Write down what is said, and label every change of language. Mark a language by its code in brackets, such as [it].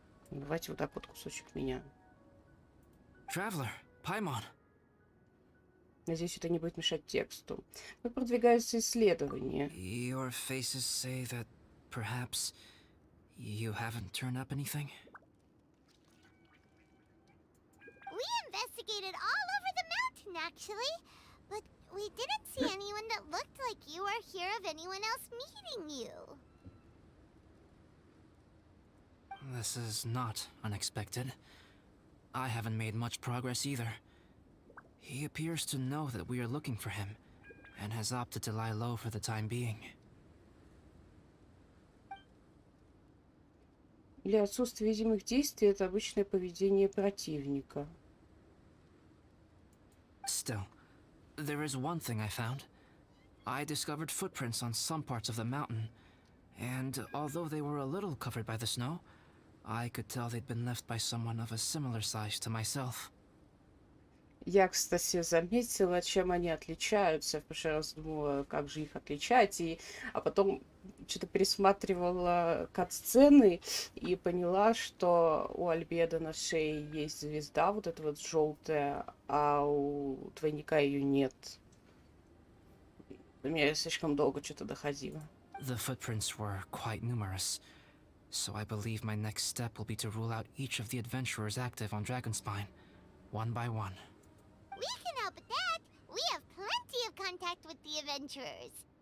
[ru] Давайте вот так вот кусочек меня. [en] Traveler, Paimon. [ru] Надеюсь, это не будет мешать тексту. Как продвигаются исследования? [en] Your faces say that perhaps you haven't turned up anything? We investigated all over the mountain, actually. But we didn't see anyone that looked like you or hear of anyone else meeting you. This is not unexpected. I haven't made much progress either. He appears to know that we are looking for him, and has opted to lie low for the time being. [ru] Для отсутствия видимых действий это обычное поведение противника. [en] Still, there is one thing I found. I discovered footprints on some parts of the mountain, and although they were a little covered by the snow, I could tell they'd been left by someone of a similar size to myself. [ru] Я, кстати, заметила, чем они отличаются. Я в прошлый раз думала, как же их отличать. А потом что-то пересматривала кат-сцены и поняла, что у Альбеда на шее есть звезда, вот эта вот желтая, а у двойника ее нет. До меня слишком долго что-то доходило. [en] The footprints were quite numerous, so I believe my next step will be to rule out each of the adventurers active on Dragonspine, one by one. We can help with that. We have plenty of contact with the adventurers.